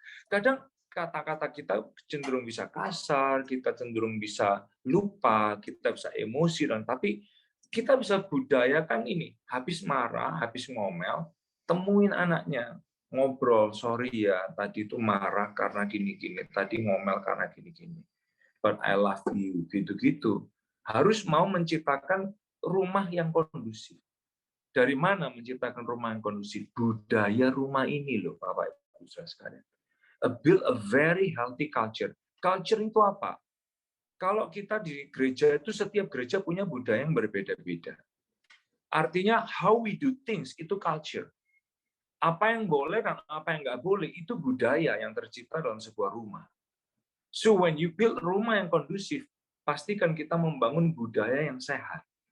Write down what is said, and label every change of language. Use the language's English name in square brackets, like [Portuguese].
[Indonesian] Kadang kata-kata kita cenderung bisa kasar, kita cenderung bisa lupa, kita bisa emosi, dan tapi kita bisa budayakan ini, habis marah, habis ngomel, temuin anaknya, ngobrol, sorry ya, tadi itu marah karena gini-gini, tadi ngomel karena gini-gini, [English] but I love you, [Indonesian] gitu-gitu. Harus mau menciptakan rumah yang kondusif. Dari mana menciptakan rumah yang kondusif? Budaya rumah ini loh, Bapak Ibu Saudara sekalian. [English] Build a very healthy culture. [Indonesian] Culture itu apa? Kalau kita di gereja itu, setiap gereja punya budaya yang berbeda-beda. Artinya [English] how we do things [Indonesian] itu culture. Apa yang boleh dan apa yang nggak boleh itu budaya yang tercipta dalam sebuah rumah. [English] So when you build [Indonesian] rumah yang kondusif, pastikan kita membangun budaya yang sehat.